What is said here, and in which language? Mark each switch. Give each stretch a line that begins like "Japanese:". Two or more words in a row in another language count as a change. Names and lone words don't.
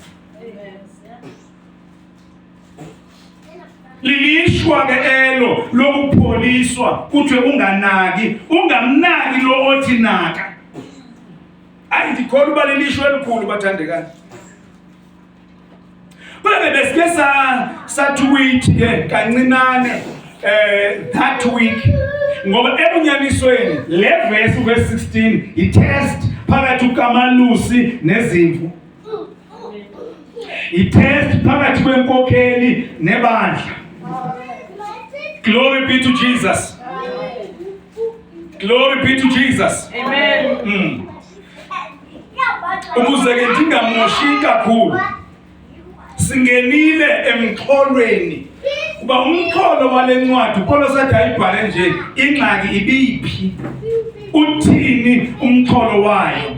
Xhosa: Lilishwa ke elo lokupholiswa kuthiwe unganaki, ungamnaki lo othi naka. Ayi ndikholwa uba lilishwa elikhulu bathandekayo. Kodwa besike sathuwithi ke kancinane
English: that week
Xhosa: ngoba ebunyanisweni le
English: verse verse
Xhosa: 16 i-test phakathi kukaMalusi nezimvu. I-test phakathi kwenkokheli nebandla.
English: Glory be to Jesus. Glory be to Jesus. Amen.
Xhosa: Ukuze ke ndingamoshi kakhulu, singenile emxholweni kuba umxholo wale ncwadi uPawulo sathi ayibhale nje ingxaki ibiphi, uthini umxholo wayo.